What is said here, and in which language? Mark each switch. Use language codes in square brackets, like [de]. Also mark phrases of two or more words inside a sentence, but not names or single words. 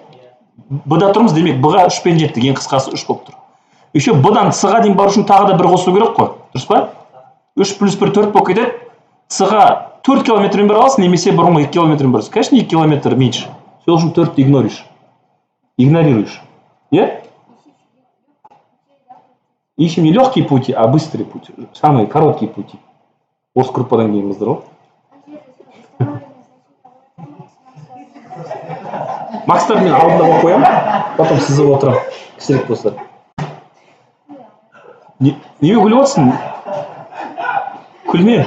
[kk] Б-да тұрмыз, демек Б-ға 3-пен жеттік, ең қысқасы 3 болып тұр. еще b-дан c-ға дейін бару үшін тағы да бір қосу керек қой, дұрыс па? 3 плюс 1 4 болып кетеді. C-ға 4 километрмен бара аласың, немесе бұрынғы 2 километрмен барасың. [ru] Конечно, 2 километр меньше. [kk] Сол үшін 4-ті [ru] игнорируешь. [kk] Е? [ru] Ищем не легкие пути, а быстрые пути. Самые короткие пути. [kk] Орыс группадан келгенбіздер ғой. Макстар мен алдында қоямын, потом сызып отырамын. Кішірек болса. Неге күліп отырсың? Күлме.